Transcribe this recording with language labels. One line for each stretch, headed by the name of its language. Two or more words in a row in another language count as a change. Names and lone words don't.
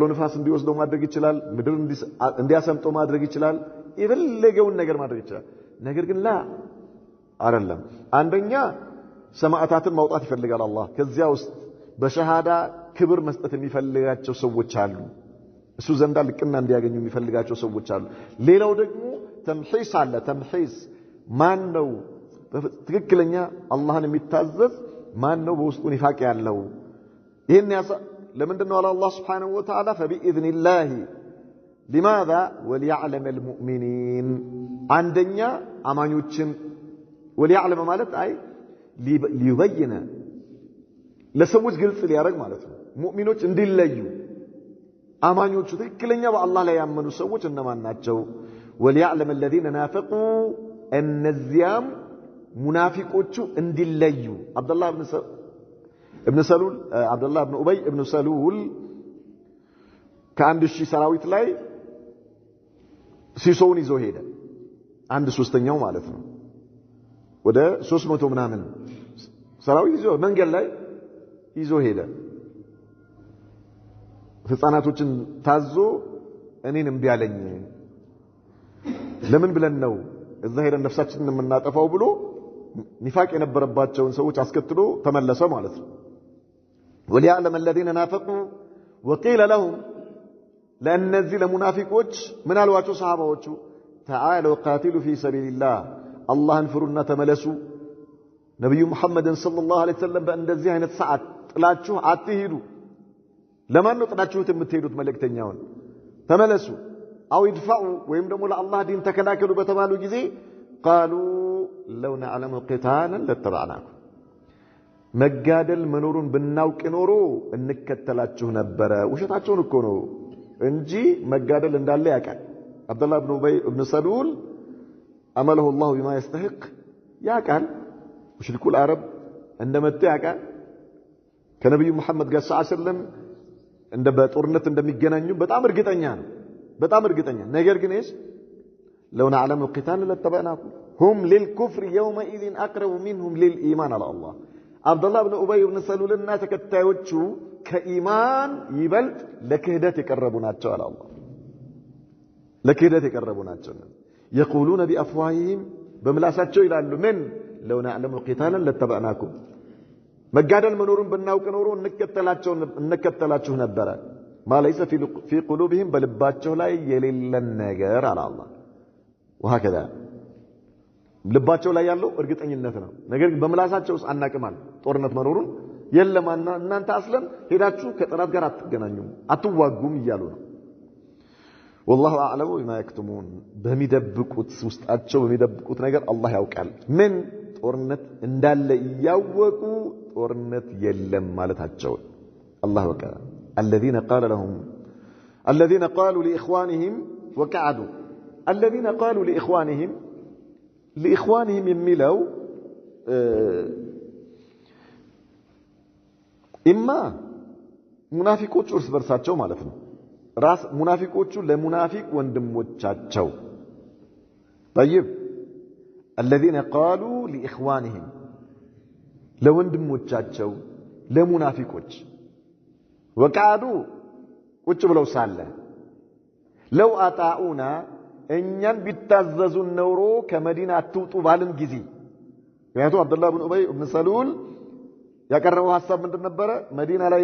Amharic: ንፋስ እንዲወስደው ማድረግ ይችላል። ምድር እንዲያሰምጠው ማድረግ ይችላል። የፈለገውን ነገር ማድረግ ይችላል። ነገር ግን አይደለም። አንደኛ ሰማዕታትን ማውጣት ይፈልጋል አላህ። ከዚያ ውስጥ በሸሃዳ ክብር መስጠት የሚፈልጋቸው ሰዎች አሉ። እሱ ዘንዳ ልቅና እንዲያገኙ የሚፈልጋቸው ሰዎች አሉ። ሌላው ደግሞ ተምሒስ አለ። ተምሒስ ማን ነው ትክክለኛ አላህን የሚታዘዝ? ማን ነው በውስጡ ኒፋቅ ያለው? ይሄን ለምንድነው አላህ
Arabic: سبحانه وتعالى فبإذن الله لماذا وليعلم المؤمنين
Amharic: አንደኛ አማኞችን وليعلم ማለት አይ ሊበይነ ለሰዎች ግልጽ ሊያደርግ ማለት ነው። ሙእሚኖች እንዲለዩ አማኞቹ ትክክለኛ በአላህ ላይ ያመኑ ሰዎች እነማን ናቸው?
Arabic: وليعلم الذين نافقوا
Amharic: እነዚያም ሙናፊቆቹ እንዲለዩ አብዱላህ ابن سلول عبد الله بن أبي ابن سلول ከአንድ ሺህ ሰራዊት ላይ ሲሶውን ይዞ ሄደ። አንድ ሶስተኛው ማለት ነው። ወደ 300 ምናምን ሰራዊት ይዞ መንገድ ላይ ይዞ ሄደ። ህፃናቶችን ታዞ እኔን እምቢ አለኝ፣ ለምን ብለን ነው እዛ ሄደን ነፍሳችንን የምናጠፋው ብሎ ኒፋቅ የነበረባቸውን ሰዎች አስከትሎ ተመለሰ ማለት ነው።
Arabic: وليعلم الذين نافقوا وقيل لهم
Amharic: ለእነዚህ ለሙናፊቆች ምን አልዋቸው ሰሃባዎቹ?
Arabic: تعالوا قاتلوا في سبيل الله
Amharic: አላህን ፍሩና ተመለሱ። ነብዩ መሐመድን
Arabic: صلى الله عليه وسلم
Amharic: በእንደዚህ አይነት ሰዓት ጥላችሁ አትሄዱ። ለማን ነው ጥላችሁት የምትሄዱት? መልእክተኛውን ተመለሱ።
Arabic: أو ادفعوا
Amharic: ወይም ደግሞ ለአላህ ዲን ተከላከሉ በተባሉ ጊዜ
Arabic: قالوا لو نعلم قتالا لاتبعناكم
Amharic: መጋደል መኖሩን ብናውቅ ኖሮ እንከተላችሁ ነበር። ውሸታቸውን እኮ ነው እንጂ መጋደል እንዳለ ያውቃል። አብዱላህ ኢብኑ ኡበይ ኢብኑ ሰሉል አመለሁ
Arabic: الله بما يستحق
Amharic: ያውቃል።
Arabic: مشركو العرب
Amharic: እንደመጡ ያውቃል። ከነብዩ መሐመድ ጋር
Arabic: صلى الله عليه وسلم
Amharic: እንደ በጦርነት እንደሚገናኙ በጣም እርግጠኛ ነው። በጣም እርግጠኛ። ነገር ግን
Arabic: لو نعلم القتال لاتبعناكم هم للكفر يومئذ أقرب منهم للإيمان على الله
Amharic: አብዱላህ ኢብኑ ኡበይ ኢብኑ ሰሉልና ተከታዮቹ ከኢማን ይበልጥ ለክህደት የቀረቡ ናቸው አለ አላህ። ለክህደት የቀረቡ ናቸው።
Arabic: يقولون بأفواههم
Amharic: በምላሳቸው ይላሉ ምን
Arabic: لو نعلم القتال لاتبعناكم
Amharic: መጋደል መኖሩን ብናውቅ ኖሮ እንከተላችሁ ነበር።
Arabic: ما ليس في قلوبهم
Amharic: በልባቸው ላይ የሌለን ነገር አለ አላህ። وهكذا ልባቸው ላይ ያለው እርግጠኝነት ነው። ነገር ግን በምላሳቸውስ አናቅማል ጦርነት መኖሩን የለማና እናንተ አስለም ሄዳችሁ ከጠላት ጋር አትገናኙም አትዋጉም እያሉ ነው።
Arabic: والله اعلم بما يكتمون
Amharic: በሚደብቁት ውስጣቸው በሚደብቁት ነገር አላህ ያውቃል። ምን ጦርነት እንዳለ ያወቁ ጦርነት የለም ማለታቸው አላህ ወቀ
Arabic: الذين قال لهم الذين قالوا لإخوانهم وقعدوا الذين قالوا لإخوانهم
Amharic: የሚለው ኢማ ሙናፊቆች እርስ በርሳቸው ማለት ነው ራስ ሙናፊቆቹ ለሙናፊቅ ወንድሞቻቸው
Arabic: طيب الذين قالوا لإخوانهم
Amharic: ለወንድሞቻቸው ለሙናፊቆች وقعدوا ቁጭ ብለው ሳለ
Arabic: لو أطاعونا
Amharic: እኛን ቢታዘዙን ኖሮ ከመዲና አትውጡ ባልን ጊዜ ምክንያቱም አብዱላህ ብን ኡበይ ብን ሰሉል ያቀረበው ሐሳብ ምንድን ነበረ መዲና ላይ